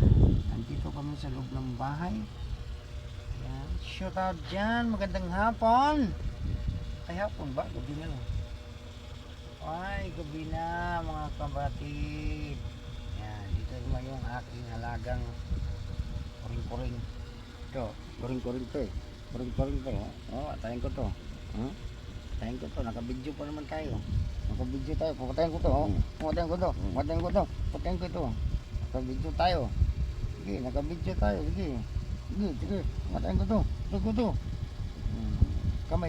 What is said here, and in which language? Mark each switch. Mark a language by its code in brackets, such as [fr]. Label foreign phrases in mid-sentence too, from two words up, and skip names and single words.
[tl] Nandito kami sa loob ng bahay. Ayan. [en] Shout out [tl] dyan. Magandang hapon. Ay, hapon ba? Gabi na lang. Ay, gabi na mga kapatid. Yan, dito naman yung aking alagang kuring-kuring. Ito, kuring-kuring to eh. Kuring-kuring to. Oh, atayin ko to. Atayin ko to. Nakabidyo pa naman tayo. Nakabidyo tayo. Patayin ko to. Patayin ko to. Patayin ko to. Patayin ko to. Nakabidyo tayo. Sige, nakabidyo tayo. Sige. Sige, sige. Patayin ko to. Patayin ko to. Kamay.